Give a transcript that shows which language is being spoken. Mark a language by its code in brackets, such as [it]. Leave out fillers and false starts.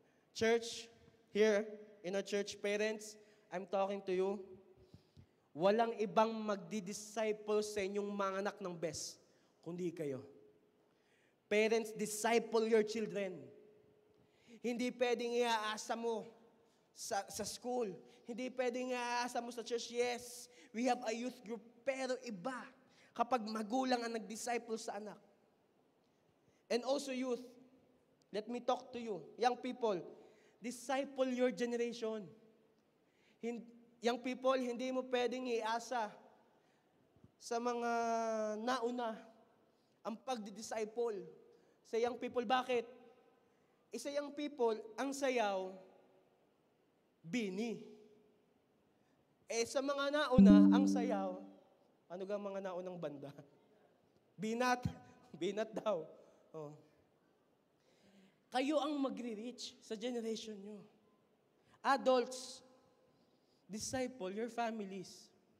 [en] Church, here in our church, parents, I'm talking to you. [tl] Walang ibang magdi-disciple sa inyong mga anak ng best, kundi kayo. [en] Parents, disciple your children. [tl] Hindi pwedeng iaasa mo sa school. Hindi pwedeng iaasa mo sa church. [en] Yes, we have a youth group, [tl] pero iba kapag magulang ang nag-disciple sa anak. [en] And also youth, let me talk to you, young people, disciple your generation. [tl] Young people, hindi mo pwedeng iasa sa mga nauna ang pagdi-disciple sa young people. Bakit? Sa young people, ang sayaw, bini. Sa mga nauna, ang sayaw, ano ga mga naunang banda? Binat. Binat daw. Oh. Kayo ang magre-reach sa generation nyo. [en] Adults, disciple your families.